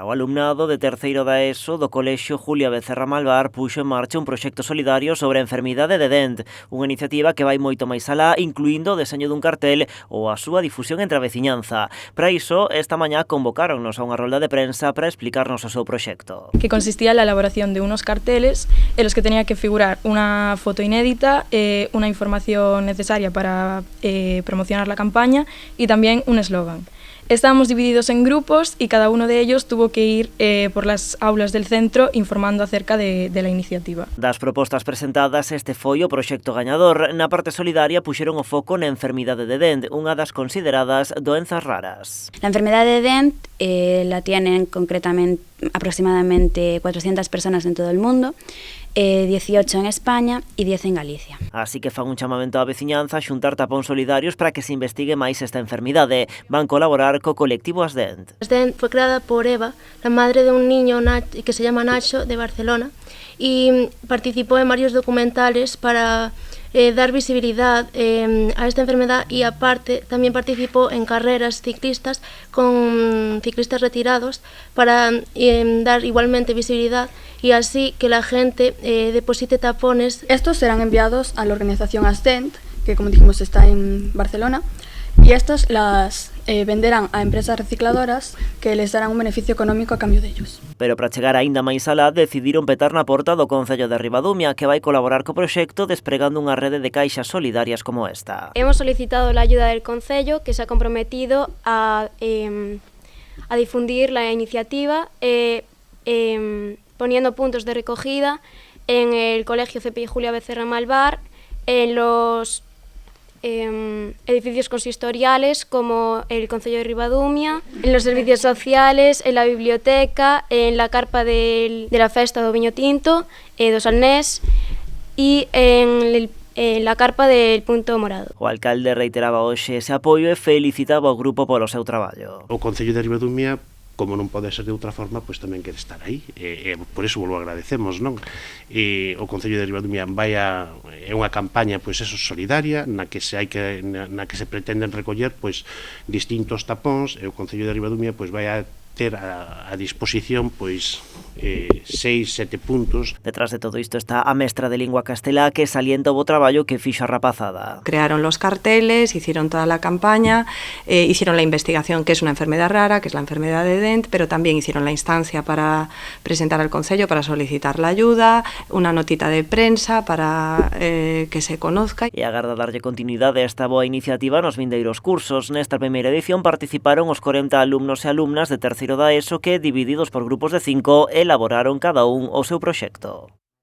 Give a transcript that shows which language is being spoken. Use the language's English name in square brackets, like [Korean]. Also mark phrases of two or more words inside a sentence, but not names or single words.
[Galician] O alumnado de terceiro da ESO do Colexio Julia Becerra Malvar puxo en marcha un proxecto solidario sobre a enfermidade de Dent, unha iniciativa que vai moito máis alá, incluindo o deseño dun cartel ou a súa difusión entre a veciñanza. Para iso, esta mañá convocáronnos a unha rolda de prensa para explicarnos o seu proxecto. [Spanish] Que consistía en la elaboración de unos carteles en los que tenía que figurar una foto inédita, una información necesaria para promocionar la campaña y también un eslogan. Estábamos divididos en grupos y cada uno de ellos tuvo que ir por las aulas del centro informando acerca de la iniciativa. [Galician] Das propostas presentadas, este foi o proxecto gañador. Na parte solidaria puxeron o foco na enfermidade de Dent, unha das consideradas doenzas raras. [Spanish] La enfermedad de Dent la tienen concretamente aproximadamente 400 personas en todo el mundo, 18 en España e 10 en Galicia. [Galician] Así que fan un chamamento á veciñanza a xuntar tapóns solidarios para que se investigue máis esta enfermidade. Van colaborar co colectivo Asdent. [Spanish] Asdent fue creada por Eva, la madre de un niño que se llama Nacho, de Barcelona, y participó en varios documentales para dar visibilidad a esta enfermedad, y aparte también participó en carreras ciclistas con ciclistas retirados para dar igualmente visibilidad y así que la gente deposite tapones. Estos serán enviados a la organización Asdent, que como dijimos está en Barcelona, y estos las venderán a empresas recicladoras que les darán un beneficio económico a cambio de ellos. [Galician] Pero para chegar aínda máis alá, decidiron petar na porta do Concello de Ribadumia, que vai colaborar co proxecto despregando unha rede de caixas solidarias como esta. [Spanish] Hemos solicitado la ayuda del Concello, que se ha comprometido a difundir la iniciativa poniendo puntos de recogida en el Colegio CPI Julia Becerra Malvar, en los edificios consistoriales como el Concello de Ribadumia, en los servicios sociales, en la biblioteca, en la carpa de la festa do Viño Tinto, do Salnés, e en la carpa del Punto Morado. [Galician] O alcalde reiteraba hoxe ese apoio e felicitaba o grupo polo seu traballo. O Concello de Ribadumia, como non pode ser de outra forma, pois tamén quere estar aí, por iso vos lo agradecemos, non? O Concello de Ribadumia é unha campaña, pois eso, solidaria, na que se pretenden recoller, pois, distintos tapóns, e o Concello de Ribadumia, pois, vai a ter a disposición, pois, 6, 7 puntos. Detrás de todo isto está a mestra de lingua castelá que salienta o bo traballo que fixo a rapazada. [Spanish] Crearon los carteles, hicieron toda la campaña, hicieron la investigación que es una enfermedad rara, que es la enfermedad de Dent, pero también hicieron la instancia para presentar al Concello, para solicitar la ayuda, una notita de prensa para que se conozca. [Galician] E agarda darlle continuidade a esta boa iniciativa nos vindeiros cursos. Nesta primeira edición participaron os 40 alumnos e alumnas de terceiro da ESO que, divididos por grupos de 5, elaboraron cada un o seu proxecto.